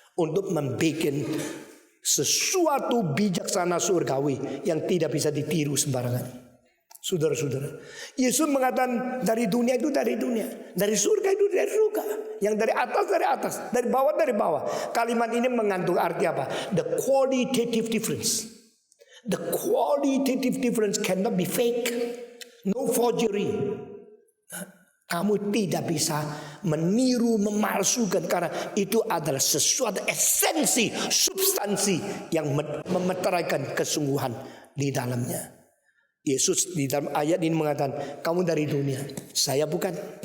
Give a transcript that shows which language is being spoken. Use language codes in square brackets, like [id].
[id] Untuk membuat sesuatu bijaksana surgawi yang tidak bisa ditiru sembarangan. Saudara-saudara, Yesus mengatakan dari dunia itu dari dunia, dari surga itu dari surga, yang dari atas, dari bawah. Kalimat ini mengandung arti apa? [en] The qualitative difference. The qualitative difference cannot be fake. No forgery. [id] Kamu tidak bisa meniru, memalsukan, karena itu adalah sesuatu esensi, substansi yang memeteraikan kesungguhan di dalamnya. Yesus di dalam ayat ini mengatakan, kamu dari dunia, saya bukan.